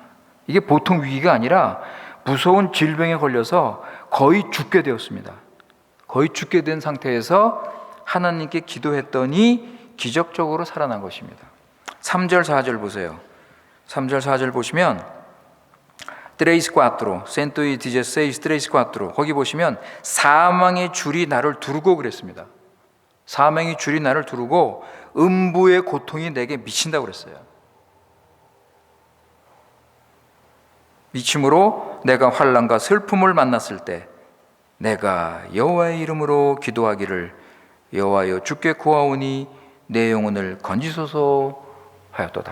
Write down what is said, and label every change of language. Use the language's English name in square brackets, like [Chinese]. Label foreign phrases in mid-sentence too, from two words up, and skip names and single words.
[Korean] 이게 보통 위기가 아니라 무서운 질병에 걸려서 거의 죽게 되었습니다. 거의 죽게 된 상태에서 하나님께 기도했더니 기적적으로 살아난 것입니다. 3절 4절 보세요. 3절 4절 보시면 Tres cuatro, ciento dieciséis, tres cuatro. 거기 보시면 사망의 줄이 나를 두르고 그랬습니다. 사망의 줄이 나를 두르고 음부의 고통이 내게 미친다고 그랬어요. 미침으로 내가 환난과 슬픔을 만났을 때 내가 여호와의 이름으로 기도하기를 여호와여 주께 구하오니 내 영혼을 건지소서 하였도다.